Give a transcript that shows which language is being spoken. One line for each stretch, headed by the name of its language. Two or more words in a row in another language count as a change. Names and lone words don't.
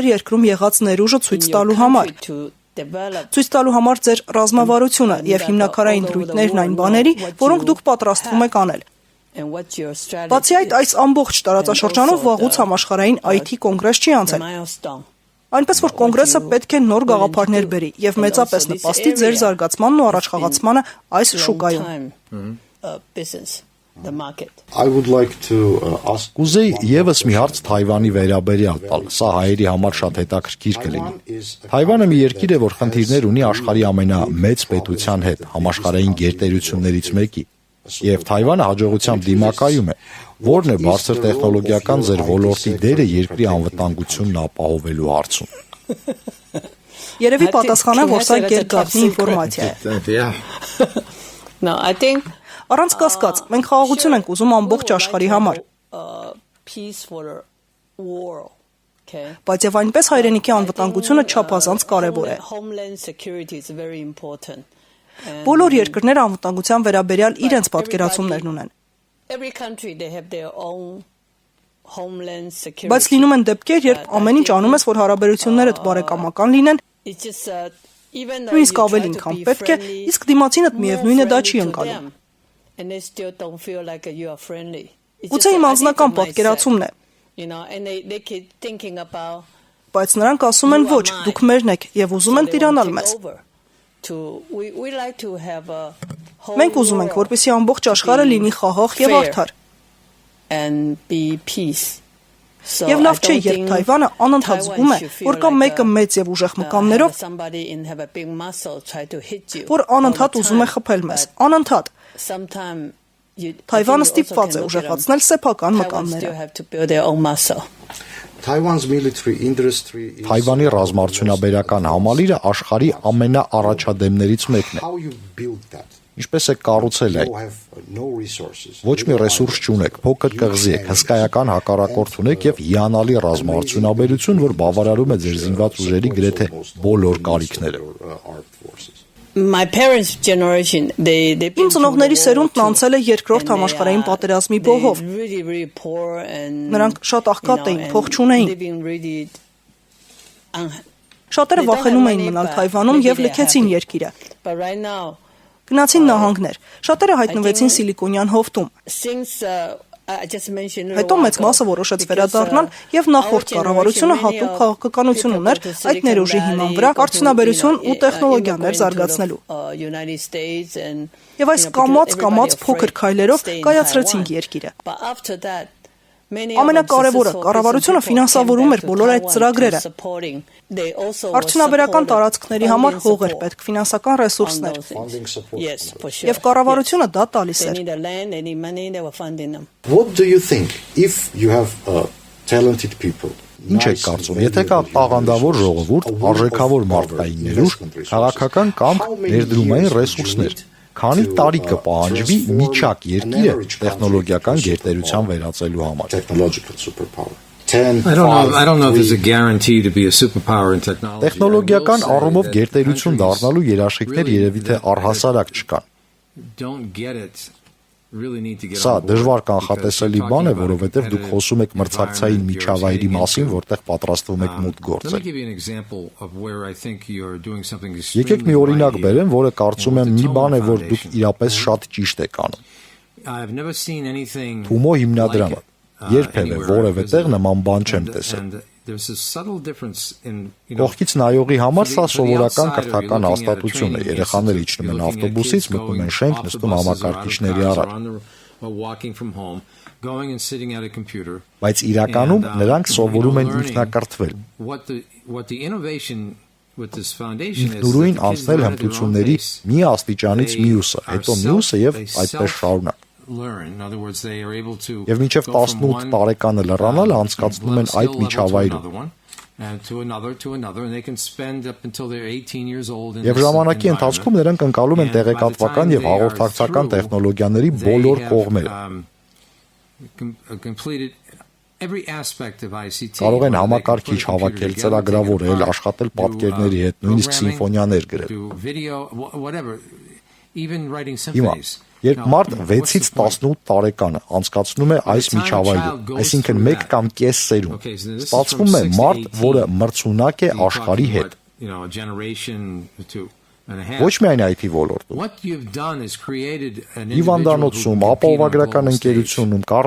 Armenian: երկրում եղած ներուժը ցույց տալու համար։ Ցույց տալու համար ձեր ռազմավարությունը եւ հիմնաքարային դրույթներն այն բաների, որոնք դուք պատրաստվում եք անել։ Բացի այդ, այս ամբողջ տարածաշրջանով վաղուց համաշխարհային Այ-Թի կոնգրես չի անցել։ Այնպես որ կոնգրեսը պետք է նոր գաղափարներ բերի եւ մեծապես նպաստի ձեր զարգացմանն ու առաջխաղացմանը այս շուկայում։
English: I would like to ask.
Armenian: Կուզեի եւս մի հարց Թայվանի վերաբերյալ տալ։ Սա հայերի համար շատ հետաքրքիր կլինի։ Թայվանը մի երկիր է, որ խնդիրներ ունի աշխարհի ամենամեծ պետության հետ, համաշխարհային գերտերություններից մեկի։ Եվ Թայվանը հաջողությամբ դիմակայում է, որն է բարձր տեխնոլոգիական ձեր ոլորտի դերը երկրի անվտանգությունն ապահովելու հարցում։ Երևի պատասխանը, որ սա գերգաղտնի ինֆորմացիա է։
English: No, I think
Armenian: Առանց կասկած, մենք խաղաղություն ենք ուզում ամբողջ աշխարհի համար։
English: peace for the world. Okay.
Armenian: Բայց եւ այնպես հայրենիքի անվտանգությունը չափազանց կարեւոր է։
English: Homeland security is very important.
Armenian: Բոլոր երկրները անվտանգության վերաբերյալ իրենց պատկերացումներն ունեն։
English: Every country they have their own homeland security.
Armenian: Բայց լինում են դեպքեր, երբ ամեն ինչ անում ես, որ հարաբերություններդ բարեկամական լինեն,
English: It's just even though
Armenian: նույնիսկ ավելին, քան պետք է, իսկ դիմացինդ միևնույն է դա չի ընկալում։
English: And they still don't feel like you are friendly.
Armenian: Գուցե իմ անձնական պատկերացումն է,
English: You know, and they keep thinking about
Armenian: բայց նրանք ասում են ոչ, դուք մերն եք եւ ուզում են տիրանալ մեզ։
English: We like to have a
Armenian: Մենք ուզում ենք, որպեսզի ամբողջ աշխարհը լինի խաղաղ եւ արդար։
English: and be peace. So
Armenian: Եվ լավ
English: I
Armenian: չէ,
English: don't
Armenian: երբ
English: think
Armenian: Թայվանը անընդհատ զգում է,
English: Taiwan should feel
Armenian: որ կա
English: like
Armenian: մեկը մեծ եւ ուժեղ մկաններով,
English: somebody in have a big muscle try to hit you.
Armenian: որ անընդհատ ուզում է խփել մեզ, անընդհատ։
English: Sometimes
Armenian: Թայվանը ստիպված է ուժեղացնել սեփական մկանները։
English: still have to build their own muscle. Taiwan's military industry is
Armenian: Թայվանի ռազմարդյունաբերական համալիրը աշխարհի ամենաառաջադեմներից մեկն է։
English: how you build that.
Armenian: Ինչպես է կառուցել
English: You
Armenian: այն։
English: have no resources.
Armenian: Ոչ մի ռեսուրս չունեք, փոքր կղզի եք, հսկայական հակառակորդ ունեք եւ հիանալի ռազմարդյունաբերություն, որ բավարարում է ձեր զինված ուժերի գրեթե բոլոր կարիքները։
English: Armed forces. My parents' generation they
Armenian: Իմ ծնողների սերունդն անցել է երկրորդ համաշխարհային պատերազմի բողով։
English: really poor and
Armenian: Նրանք շատ աղքատ էին, փող չունեին։
English: living really
Armenian: Շատերը վախենում էին մնալ Թայվանում եւ լքեցին երկիրը։
English: but right now
Armenian: Գնացին նահանգներ։ Շատերը հայտնվեցին Սիլիկոնյան հովտում։
English: since I just mentioned
Armenian: Հետո մեծ մասը որոշեց վերադառնալ եւ նախորդ կառավարությունը հատուկ քաղաքականություն ուներ այդ ներուժի հիման վրա արդյունաբերություն ու տեխնոլոգիաներ զարգացնելու։
English: United States and
Armenian: Եվ այս կամած փոքր քայլերով կայացրեցինք երկիրը։
English: but after that
Armenian: Ամենակարևորը կառավարությունը ֆինանսավորում էր բոլոր այդ ծրագրերը։ Արդյունաբերական տարածքների համար հող էր պետք, ֆինանսական ռեսուրսներ։
English: Funding support. Yes, for sure.
Armenian: Եվ կառավարությունը դա տալիս
English: They
Armenian: էր։
English: need the land, they need money, they were funding them. What do you think if you have talented people?
Armenian: Ինչ եք կարծում, եթե կա տաղանդավոր ժողովուրդ, արժեքավոր մարդկային ներուժ, քաղաքական կամք, ներդրումային ռեսուրսներ, քանի տարի կպահանջվի միջակ երկիրը տեխնոլոգիական գերտերության վերածելու համար։
English: Technological superpower. 10, I don't know if there's a guarantee to be a superpower in technology.
Armenian: Տեխնոլոգիական առումով գերտերություն դառնալու երաշխիքներ երևի թե առհասարակ չկան։
English: Don't get it. Really need to get
Armenian: Սա
English: on board
Armenian: դժվար
English: because
Armenian: կանխատեսելի
English: we're
Armenian: բան է,
English: talking about
Armenian: որովհետև դուք խոսում եք մրցակցային միջավայրի մասին, որտեղ պատրաստվում եք
English: Let
Armenian: մուտք
English: me
Armenian: գործել։
English: give you an example of where I think you're doing something
Armenian: Եկեք մի օրինակ բերեմ, որը կարծում եմ մի բան է, որ դուք իրապես շատ ճիշտ եք անում։
English: I've never seen anything
Armenian: Թումո հիմնադրամը։ Երբևէ
English: anywhere
Armenian: որևէ
English: I've
Armenian: տեղ
English: visited.
Armenian: նման բան չեմ տեսել։
English: And there's a subtle difference in, you know,
Armenian: Կողքից նայողի համար սա
English: for the
Armenian: սովորական
English: outsider,
Armenian: կրթական
English: you're looking at a
Armenian: հաստատություն է։
English: training
Armenian: Երեխաները
English: institute,
Armenian: իջնում են
English: you're looking at
Armenian: ավտոբուսից,
English: kids
Armenian: մտնում են
English: going
Armenian: շենք,
English: off the
Armenian: նստում
English: buses or out of
Armenian: համակարգիչների
English: cars or
Armenian: առաջ։
English: on the- or walking from home, going and sitting at a computer.
Armenian: Բայց իրականում
English: And,
Armenian: նրանք սովորում են
English: learning
Armenian: ինքնակրթվել։
English: What the innovation with this foundation is
Armenian: Ինքնուրույն
English: that the kids
Armenian: անցնել
English: learn at their own
Armenian: հմտությունների
English: pace.
Armenian: մի աստիճանից
English: They
Armenian: մյուսը,
English: are
Armenian: հետո մյուսը եւ
English: they
Armenian: այդպես շարունակ։
English: learn. In other words, they are able to
Armenian: Եվ մինչև
English: go from 18 one,
Armenian: տարեկանը լրանալը անցկացնում են
English: level
Armenian: այդ
English: skill level to
Armenian: միջավայրում։
English: another one, and to another, and they can spend up until they're 18 years old in
Armenian: Եվ
English: this
Armenian: ժամանակի ընթացքում
English: environment.
Armenian: նրանք ընկալում են
English: And by the
Armenian: տեղեկատվական
English: time
Armenian: եւ
English: they are
Armenian: հաղորդակցական
English: through,
Armenian: տեխնոլոգիաների
English: they
Armenian: բոլոր
English: have,
Armenian: կողմերը։
English: Completed every aspect of ICT.
Armenian: Կարող են
English: whether they can
Armenian: համակարգիչ
English: put a computer
Armenian: հավաքել,
English: together,
Armenian: ծրագրավորել,
English: take it apart,
Armenian: աշխատել
English: do,
Armenian: պատկերների հետ, նույնիսկ
English: programming,
Armenian: սիմֆոնիաներ գրել։
English: do video, whatever, even writing
Armenian: Հիմա
English: symphonies.
Armenian: Երբ մարդ 6-ից 18 տարեկանը անցկացնում է այս միջավայրում, այսինքն 1 կամ կես սերունդ, ստացվում է մարդ, որը մրցունակ է աշխարհի հետ։ Ոչ միայն IT ոլորտում։ Հիվանդանոցում, ապահովագրական ընկերությունում,